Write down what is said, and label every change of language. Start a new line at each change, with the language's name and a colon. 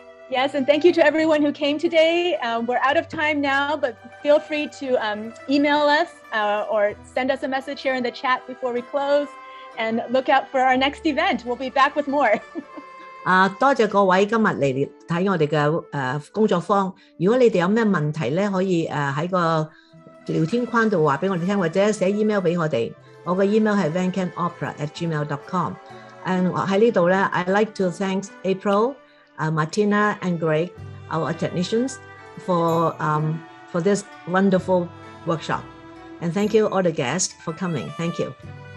English: Yes, and thank you to everyone who came today. We're out of time now, but feel free to email us or send us a message here in the chat before we close, and look out for our next event. We'll be back with more.
Cantonese: 多謝各位今日嚟睇我哋嘅工作坊。如果你哋有咩問題咧，可以喺個聊天框度話俾我哋聽，或者寫 email 俾我哋。我嘅 email 係 vancanopera@gmail.com。 喺呢度咧
English: ，I like to thank April, Martina and Greg, our technicians, for this wonderful workshop. And thank you all the guests for coming. Thank you.